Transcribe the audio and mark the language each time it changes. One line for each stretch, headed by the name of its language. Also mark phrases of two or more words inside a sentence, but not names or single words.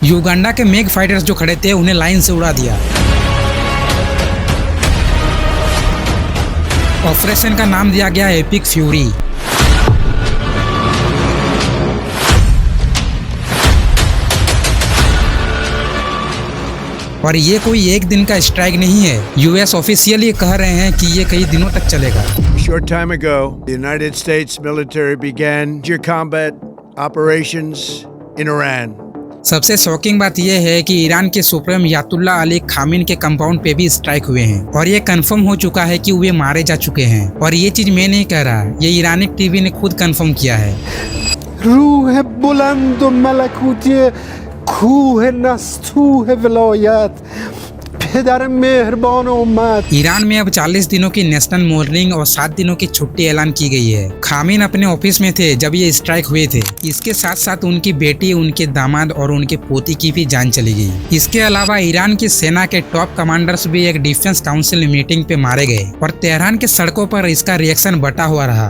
Hindi: युगांडा के
English: MiG fighters
Hindi: जो खड़े थे उन्हें लाइन से उड़ा दिया। ऑपरेशन का नाम दिया गया एपिक फ्यूरी। और ये कोई एक दिन का स्ट्राइक नहीं है। यूएस ऑफिशियली कह रहे हैं कि ये कई दिनों तक चलेगा।
English: Short time ago, the United States military began major combat operations in Iran.
Hindi: सबसे शॉकिंग बात यह है कि ईरान के सुप्रीम अयातुल्ला अली खामेनी के कंपाउंड पे भी स्ट्राइक हुए हैं और ये कंफर्म हो चुका है कि वे मारे जा चुके हैं। और ये चीज मैं नहीं कह रहा, ये ईरानी टीवी ने खुद कंफर्म किया है।
Persian: روح بلند و ملکوتی کوه نستوه ولایت پدر مهربان امت।
Hindi: ईरान में अब 40 दिनों की
English: national mourning
Hindi: और 7 दिनों की छुट्टी ऐलान की गई है। खामेनी अपने ऑफिस में थे जब ये स्ट्राइक हुए थे। इसके साथ साथ उनकी बेटी, उनके दामाद और उनके पोती की भी जान चली गई। इसके अलावा ईरान की सेना के टॉप कमांडर्स भी एक
English: defense council meeting
Hindi: पे मारे गए और तेहरान के सड़कों पर इसका रिएक्शन बटा हुआ रहा।